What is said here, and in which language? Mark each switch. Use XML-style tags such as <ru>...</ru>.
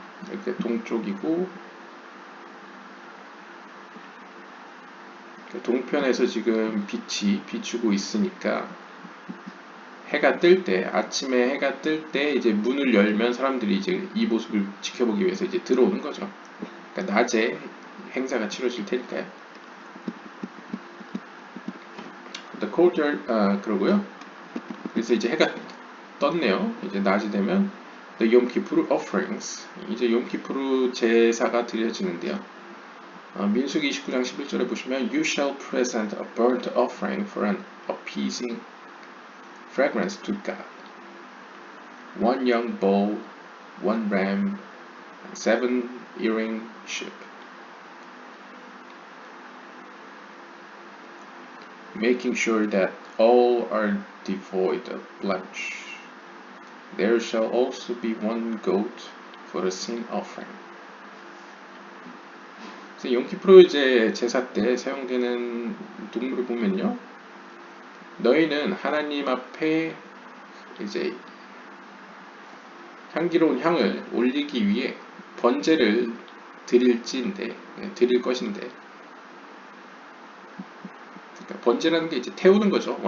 <ko>이렇게 동쪽이고, 동편에서 지금 빛이 비추고 있으니까 해가 뜰 때, 아침에 해가 뜰 때 이제 문을 열면 사람들이 이제 이 모습을 지켜보기 위해서 이제 들어오는 거죠. 그러니까 낮에 행사가 치러질 테니까요.</ko> <en>The courtyard,</en> <ko>그러고요. 그래서 이제 해가 떴네요. 이제 낮이 되면</ko> <en>The Yom Kippur offerings,</en> <ko>이제 욤키푸르 제사가 드려지는데요. 민수기 29장 11절에 보시면</ko> <en>You shall present a burnt offering for an appeasing fragrance to God. One young bull, one ram, and 7 yearling sheep. Making sure that all are devoid of blemish. There shall also be one goat for a sin offering.</en> <ko>욤키푸르 이제 제사 때 사용되는 동물을 보면요, 너희는 하나님 앞에 이제 향기로운 향을 올리기 위해 번제를 드릴 것인데, 그러니까 번제라는 게 이제 태우는 거죠.</ko>